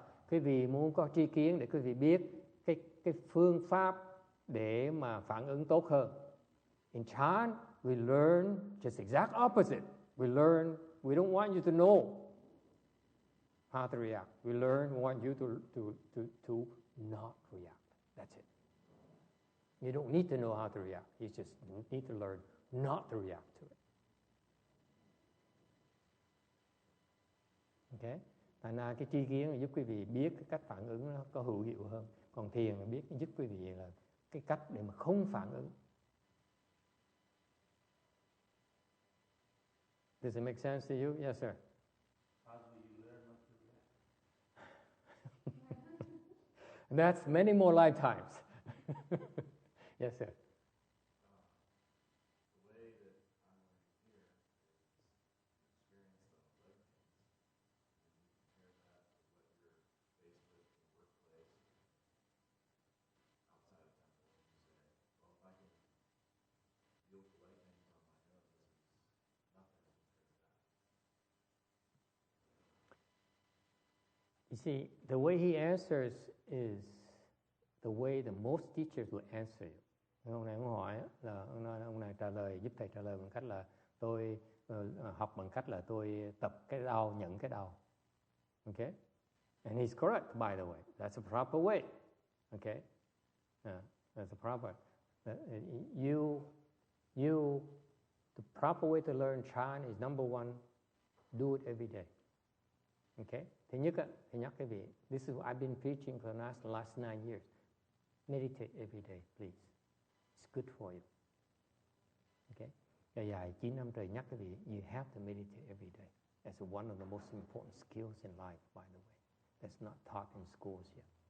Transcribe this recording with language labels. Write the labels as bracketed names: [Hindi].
[Vietnamese] Quý vị muốn có tri kiến để quý vị biết cái phương pháp để mà phản ứng tốt hơn. [English] In Chan, we learn just exact opposite. We don't want you to know how to react. We want you to not react. That's it. You don't need to know how to react. You just need to learn not to react to it. Okay? [Vietnamese] Thành ra cái tri kiến là giúp quý vị biết cái cách phản ứng nó có hữu hiệu hơn. Còn thiền là biết giúp quý vị là cái cách để mà không phản ứng. [English] Does it make sense to you? Yes, sir. How do you learn not to react? That's many more lifetimes. Yes, sir. The way that I'm learning here is an experience of living things. And you compare that to what you're faced with in the workplace, outside of temple, and you say, well, if I can deal with the right things on my own, this is nothing compared to that. You see, the way he answers is the way that most teachers will answer you. [Vietnamese] Ông này ông hỏi là ông này trả lời, giúp thầy trả lời bằng cách là tôi học bằng cách là tôi tập cái đau, nhận cái đau. [English] Okay? And he's correct, by the way. That's a proper way. Okay? That's a proper. You The proper way to learn Chan is number one, do it every day. Okay? [Vietnamese] Thứ nhất, thì nhắc cái vị, [English] this is what I've been preaching for the last 9 years. Meditate every day, please. It's good for you. Okay? [Vietnamese] Dài 9 năm trời nhắc cái vị, [English] you have to meditate every day. That's one of the most important skills in life, by the way. That's not taught in schools yet.